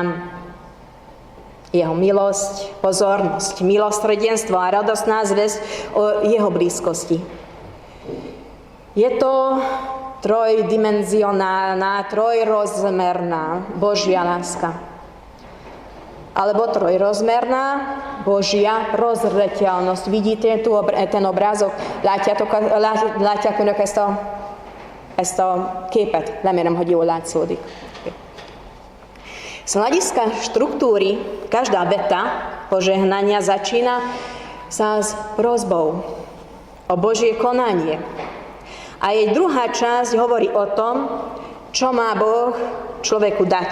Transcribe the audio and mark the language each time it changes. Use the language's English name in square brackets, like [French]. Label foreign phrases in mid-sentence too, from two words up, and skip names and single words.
[Slovak] Jeho milosť, pozornosť, milosrdenstvo a radostná zvesť o jeho blízkosti. Je to trojdimenzionálna, trojrozmerná Božia láska. Alebo trojrozmerná Božia prozreteľnosť. Vidíte tu ten obrázok? [Hungarian] Látják önök ezt a képet? Remélem, hogy jól látszódik. [Slovak] Z hľadiska štruktúry každá veta požehnania začína sa s prosbou o Božie konanie. A jej druhá časť hovorí o tom, čo má Boh človeku dať.